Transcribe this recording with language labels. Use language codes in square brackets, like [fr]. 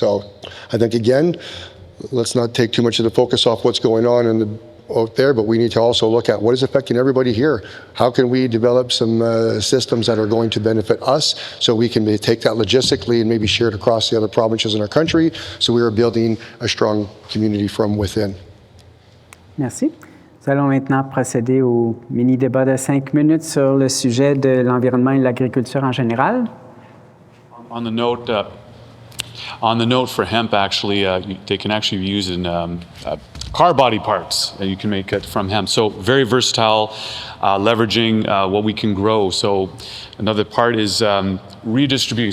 [en] So I think, again, let's not take too much of the focus off what's going on out there, but we need to also look at what is affecting everybody here. How can we develop some systems that are going to benefit us, so we can take that logistically and maybe share it across the other provinces in our country, so we are building a strong community from within. [fr] Merci. Nous allons maintenant procéder au mini-débat de 5 minutes sur le sujet de l'environnement et de l'agriculture en général. [en] On the note for hemp, actually, they can actually be used in car body parts that you can make it from hemp. So very versatile, leveraging what we can grow. So another part is redistributing.